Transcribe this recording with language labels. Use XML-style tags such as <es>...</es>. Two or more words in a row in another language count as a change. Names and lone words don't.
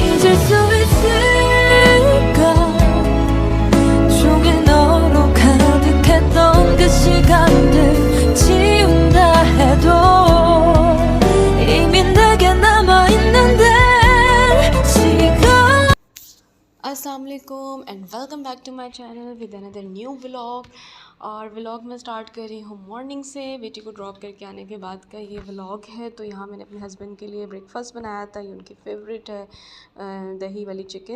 <ko>멈출 수 있을까 종일 너로 가득했던 그 시간들 지운다 해도 이미 내게 남아있는데 지금</ko> <ar>السلام عليكم</ar> <en>and welcome back to my channel with another new vlog.</en> <hi>और व्लॉग मैं स्टार्ट कर रही हूँ मॉर्निंग से। बेटी को ड्रॉप करके आने के बाद का ये व्लॉग है। तो यहाँ मैंने अपने हस्बैंड के लिए ब्रेकफास्ट बनाया था। ये उनकी फेवरेट है, दही वाली चिकन।</hi>